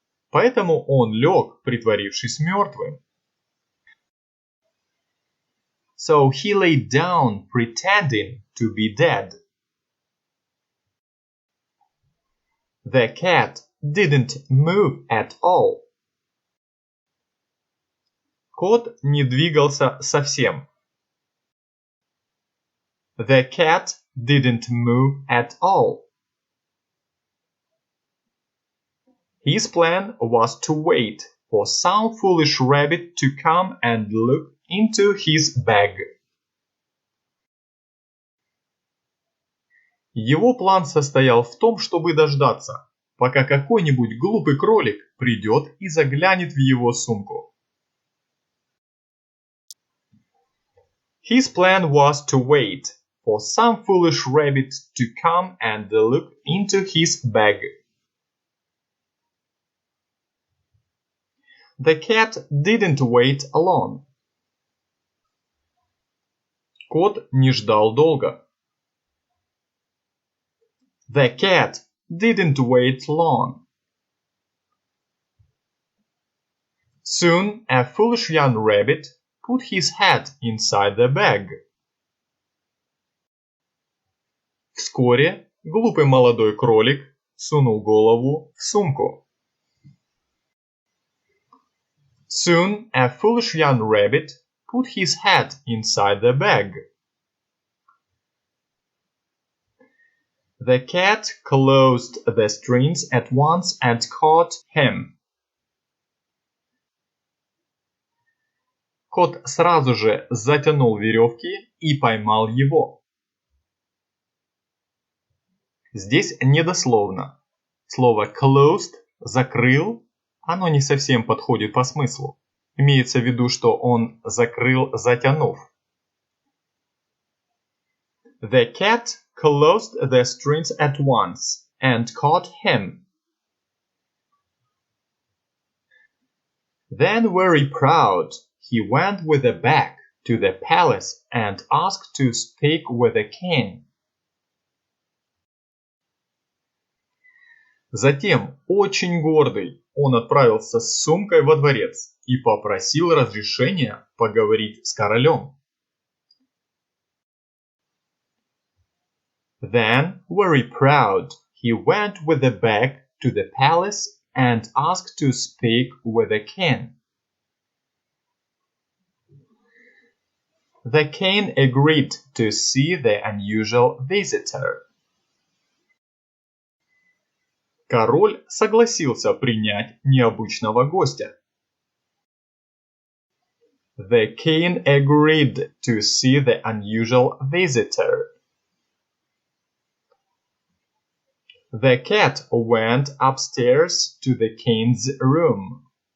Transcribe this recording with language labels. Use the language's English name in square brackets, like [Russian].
[Russian] Поэтому он лег, притворившись мертвым. [English] So he lay down, pretending to be dead. The cat didn't move at all. [Russian] Кот не двигался совсем. [English] The cat didn't move at all. His plan was to wait for some foolish rabbit to come and look into his bag. [Russian] Его план состоял в том, чтобы дождаться, пока какой-нибудь глупый кролик придет и заглянет в его сумку. [English] His plan was to wait for some foolish rabbit to come and look into his bag. The cat didn't wait long. [Russian] Кот не ждал долго. [English] The cat didn't wait long. Soon a foolish young rabbit put his head inside the bag. [Russian] Вскоре глупый молодой кролик сунул голову в сумку. [English] Soon a foolish young rabbit put his head inside the bag. The cat closed the strings at once and caught him. [Russian] Кот сразу же затянул веревки и поймал его. Здесь недословно. Слово closed – закрыл, оно не совсем подходит по смыслу. Имеется в виду, что он закрыл, затянув. [English] The cat closed the strings at once and caught him. Then, very proud, he went with the bag to the palace and asked to speak with the king. [Russian] Затем, очень гордый, он отправился с сумкой во дворец и попросил разрешения поговорить с королем. [English] Then, very proud, he went with the bag to the palace and asked to speak with the king. The king agreed to see the unusual visitor. [Russian] Король согласился принять необычного гостя. [English] The king agreed to see the unusual visitor. The cat went upstairs to the king's room.